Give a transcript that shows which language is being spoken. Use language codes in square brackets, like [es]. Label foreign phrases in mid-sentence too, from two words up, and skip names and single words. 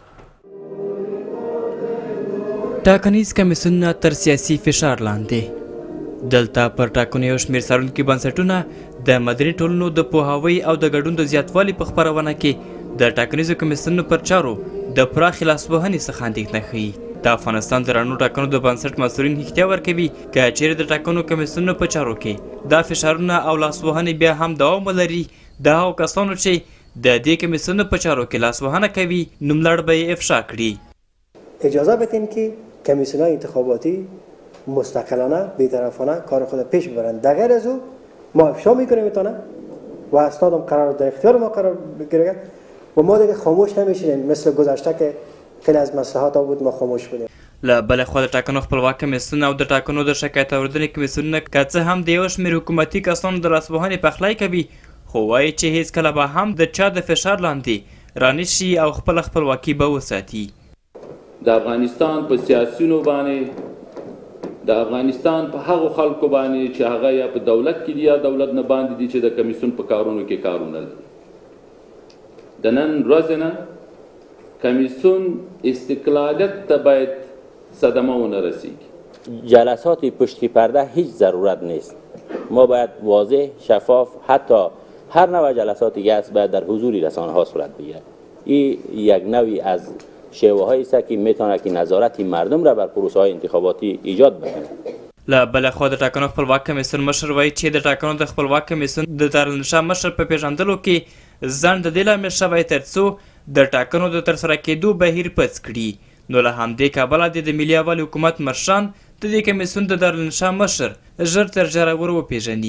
[ps] ټاکنیز کمیسیونونه تر سیاسي فشار لاندې دلته پر ټاکنو یو شمېر څارونکي بنسټونه د مدني ټولنو د پوهاوي او د ګډون د زیاتوالي په خپرونه کې د ټاکنیزو کمیسیونونو پر چارو د پراخې لاسوهنې څخه اندېښنه ښیي. د افغانستان د رڼو ټاکنو د بنسټ مسؤلین احتیا ورکوي که چیرې د ټاکنو کمیسیونونو په چارو کې دا فشارونه او لاسوهنې بیا هم دوام ولري د هغو کسانو چې د دې کمیسیونونو په چارو کې لاسوهنه کوي نوملړ به یې افشا کړي. [fa] اجازه بدین که کمیسیون‌های انتخاباتی مستقلانه بی‌طرفانه کار خود پیش ببرند. در غیر از او ما افشا میکنیم میتونه و اسنادم قرار در اختیار ما قرار بگیره و ما دیگه خاموش نمیشیم مثل گذشته که خیلی از مصلحات بود ما خاموش بودیم. [ps] له بلې خوا د ټاکنو خپلواک کمیسیون او د ټاکنو د شکایت اورېدنې کمیسیونونه که څه هم د یو شمېر حکومتي کسانو د لاسوهنې پخلی کوي خو وایي چې هېڅکله به هم د چا د فشار لاندې رانشي او خپله خپلواکي به وساتي. د افغانستان په سیاسیونو باندې د افغانستان په هغو خلکو باندې چې هغه یا په دولت کې دي یا دولت نه باندې دي چې د کمیسیون په کارونو کې کارونه لري. د نن ورځې نه کمیسیون استقلالیت ته باید صدمه ونه رسیږي. [fa] جلسات پشت پرده هیچ ضرورت نیست. ما باید واضح شفاف حتی هر نوع جلساتی که هست باید در حضور رسانه ها صورت بگیرد. این یک نوعی از شیوه هایی است که میتونه که نظارت مردم را بر پروسه های انتخاباتی ایجاد بکنه. [ps] له بل خوا د ټاکنو خپلواک کمیسیون مشر وایي چې د ټاکنو د خپلواک کمیسیون د دارالانشا مشر په پیژندلو کې ځان د دې لامل شوی ترڅو د ټاکنو د ترسره کېدو بهیر پڅ کړي. نو له همدې کبله د ملي یووالي حکومت مشران د دې کمیسیون د دارالانشا مشر ژر تر ژره ور وپېژني.